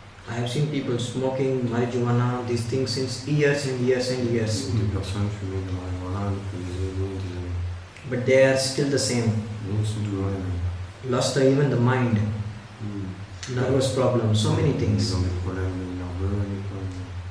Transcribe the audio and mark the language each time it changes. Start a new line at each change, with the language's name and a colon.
English: I have seen people smoking marijuana, these things since years and years and years.
French: Des personnes fumées de marijuana depuis des années.
English: But they are still the same.
French: Mais ils sont toujours les mêmes.
English: Lost even the mind, nervous problems, so many
French: Ils
English: things.
French: ont des problèmes nerveux, des problèmes.